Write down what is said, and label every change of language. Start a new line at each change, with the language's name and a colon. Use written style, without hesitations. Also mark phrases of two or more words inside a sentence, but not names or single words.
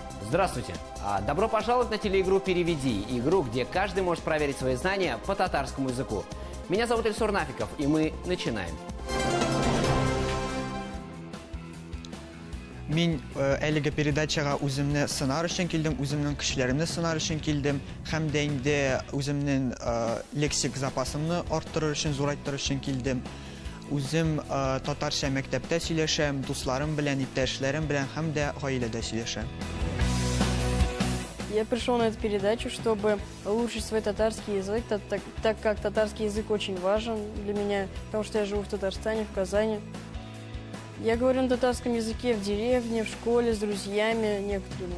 Russian: Здравствуйте! Добро пожаловать на телеигру «Переведи», игру, где каждый может проверить свои знания по татарскому языку. Меня зовут Ильсур Нафиков, и мы начинаем.
Tatar: Мин әлеге передачага үземне сынар өчен килдем, үземнең кешеләремне сынар өчен килдем, һәм дә инде үземнең лексик запасымны арттырыр өчен, зурайттырыр өчен килдем. Үзем татарча мәктәптә сөйләшәм, дусларым белән, иптәшләрем белән һәм дә гаиләдә сөйләшәм.
Russian: Я пришел на эту передачу, чтобы улучшить свой татарский язык, так как татарский язык очень важен для меня, потому что я живу в Татарстане, в Казани. Я говорю на татарском языке в деревне, в школе, с друзьями некоторыми.